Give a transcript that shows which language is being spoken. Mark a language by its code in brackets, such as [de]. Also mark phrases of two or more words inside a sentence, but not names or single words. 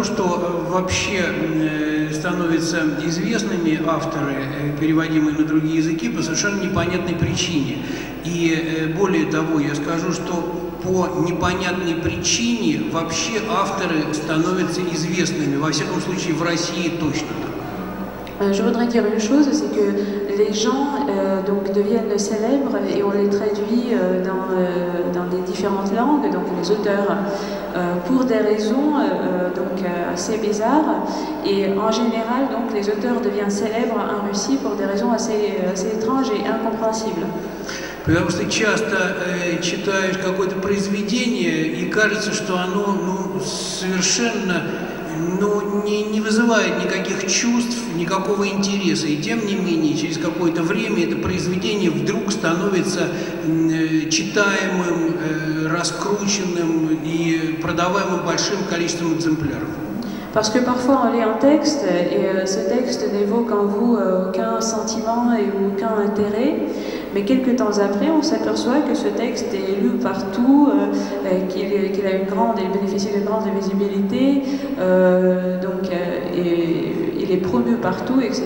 [ru] что вообще становятся известными авторы, переводимые на другие языки, по совершенно непонятной причине. И более того, я скажу, что по непонятной причине вообще авторы становятся известными, во всяком случае в России точно. [fr] Je voudrais dire une chose, c'est que les gens donc deviennent célèbres et on les traduit dans les différentes langues, donc les auteurs, pour des raisons donc assez bizarres. Et en général, donc les auteurs deviennent célèbres en Russie pour des raisons assez étranges et incompréhensibles. [ru] Потому что часто читаешь какое-то произведение и кажется, что оно совершенно не вызывает никаких чувств, никакого интереса. И тем не менее, через какое-то время это произведение вдруг становится читаемым, раскрученным и продаваемым большим количеством экземпляров. [fr] Parce que parfois on lit un texte et ce texte n'évoque en vous aucun sentiment et aucun intérêt, mais quelques temps après on s'aperçoit que ce texte est lu partout, qu'il a il bénéficie d'une grande visibilité, donc il est promu partout, etc.